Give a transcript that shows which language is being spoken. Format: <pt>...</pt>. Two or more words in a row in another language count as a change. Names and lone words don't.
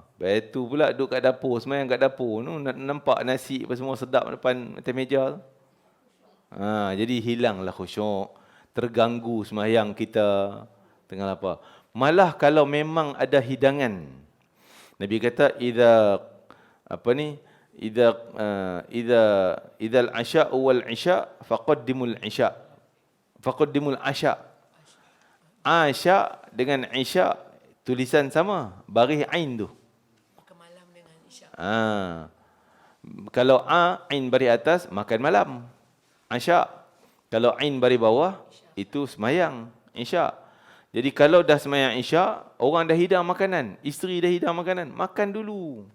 <ms>Lepas tu pula duduk kat dapur, semayang kat dapur. Nampak nasi apa semua sedap depan atas meja. Jadi hilanglah khusyuk. Terganggu semayang kita. Tengah lapar. Malah kalau memang ada hidangan. Nabi kata,</ms> <ar>idza al-'asha'u wal-'isha' faqaddimul 'isha'. Faqaddimul 'asha'.</ar> <ms>'Asha' dengan 'isha' tulisan sama, baris ain tu. Makan malam dengan isyak. Kalau ain baris atas, makan malam. Isya'. Kalau ain baris bawah, itu semayang. Isya'. Jadi kalau dah semayang isya', orang dah hidang makanan, isteri dah hidang makanan, makan dulu.</ms>